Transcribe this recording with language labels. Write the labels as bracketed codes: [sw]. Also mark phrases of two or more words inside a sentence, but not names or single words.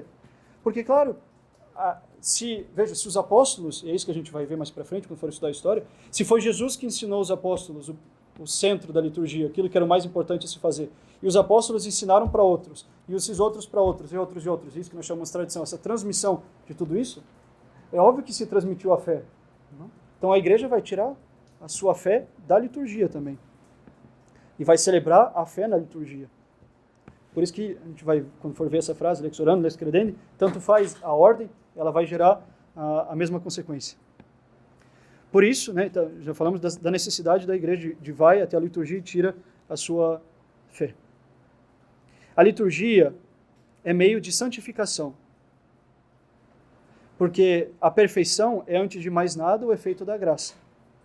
[pt] Porque, claro, se os apóstolos, e é isso que a gente vai ver mais para frente, quando for estudar a história, se foi Jesus que ensinou os apóstolos o centro da liturgia, aquilo que era o mais importante a se fazer, e os apóstolos ensinaram para outros, e esses outros para outros, e outros e outros, isso que nós chamamos de tradição, essa transmissão de tudo isso, é óbvio que se transmitiu a fé. Não? Então a igreja vai tirar a sua fé da liturgia também, e vai celebrar a fé na liturgia. Por isso que a gente vai, quando for ver essa frase, [la] lex orandi, lex credendi, [pt] tanto faz a ordem, ela vai gerar a mesma consequência. Por isso, né, então, já falamos da necessidade da igreja de vai até a liturgia e tira a sua fé. A liturgia é meio de santificação, porque a perfeição é, antes de mais nada, o efeito da graça.